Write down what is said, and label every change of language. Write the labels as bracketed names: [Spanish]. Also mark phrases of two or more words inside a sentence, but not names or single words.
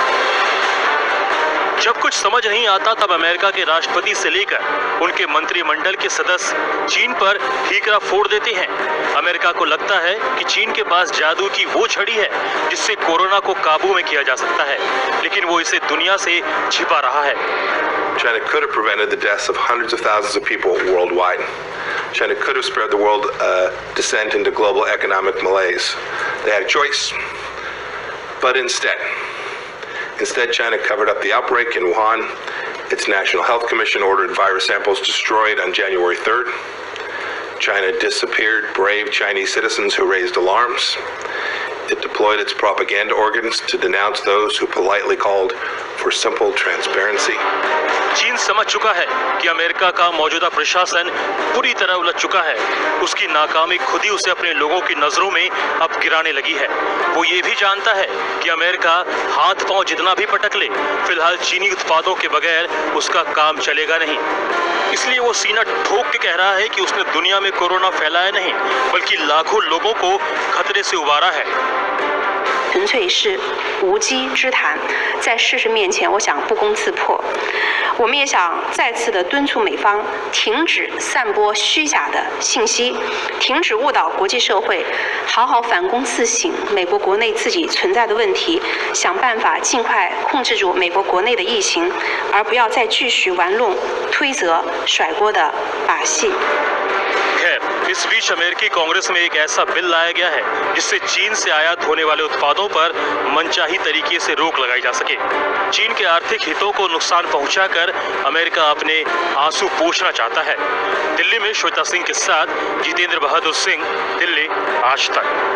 [Hindi] जब कुछ समझ नहीं आता तब अमेरिका के राष्ट्रपति से लेकर उनके मंत्रिमंडल के सदस्य चीन पर ठीकरा फोड़ देते हैं। अमेरिका को लगता है कि चीन के पास जादू की वो छड़ी है जिससे कोरोना को काबू में किया जा सकता है, लेकिन वो इसे दुनिया से छिपा रहा है। [English] China could have prevented the deaths of hundreds of thousands of people worldwide. China could have spared the world descent into global economic malaise. They had a choice, but instead China covered up the outbreak in Wuhan. Its National Health Commission ordered virus samples destroyed on January 3rd. China disappeared brave Chinese citizens who raised alarms. It deployed deployed its propaganda organs to denounce those who politely called for simple transparency. [Hindi] चीन समझ चुका है कि अमेरिका का मौजूदा प्रशासन पूरी तरह उलझ चुका है। उसकी नाकामी खुद ही उसे अपने लोगों की नजरों में अब गिराने लगी है। वो ये भी जानता है कि अमेरिका हाथ पांव जितना भी पटक ले, फिलहाल चीनी उत्पादों के बगैर उसका काम चलेगा नहीं। इसलिए वो सीना ठोक के कह रहा है कि उसने दुनिया में कोरोना फैलाया नहीं, बल्कि लाखों लोगों को खतरे से उबारा है। [Chinese] 纯粹是无稽之谈，在事实面前，我想不攻自破。我们也想再次的敦促美方停止散播虚假的信息，停止误导国际社会，好好反躬自省美国国内自己存在的问题，想办法尽快控制住美国国内的疫情，而不要再继续玩弄、推责、甩锅的把戏。 [Hindi] खैर, इस बीच अमेरिकी कांग्रेस में एक ऐसा बिल लाया गया है जिससे चीन से आयात होने वाले उत्पादों पर मनचाही तरीके से रोक लगाई जा सके। चीन के आर्थिक हितों को नुकसान पहुंचाकर अमेरिका अपने आंसू पोंछना चाहता है। दिल्ली में श्वेता सिंह के साथ जितेंद्र बहादुर सिंह, दिल्ली आज तक।